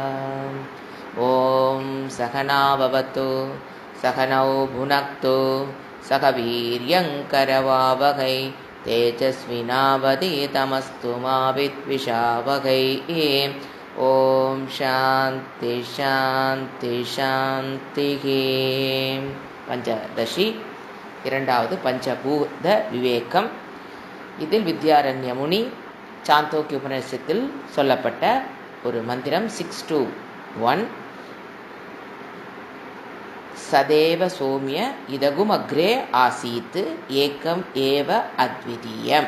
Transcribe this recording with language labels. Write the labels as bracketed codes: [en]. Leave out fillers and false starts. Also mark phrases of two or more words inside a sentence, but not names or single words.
[sa] ॐ सहना भवतु सहनौ भुनक्तु सह वीर्यङ्करवावहै तेजस्विनावधीतमस्तु मा विद्विषावहै। ॐ शान्ति शान्ति शान्तिः। [ta] பஞ்சதசி இரண்டாவது பஞ்சபூத விவேகம். இதில் வித்யாரண்ய முனி சாந்தோக்கிய உபநிஷத்தில் சொல்லப்பட்ட ஒரு மந்திரம் 621. [sa] सदेव सोमिय इदगुम् अग्रे आसीत् एकम् एव अद्वितीयम्.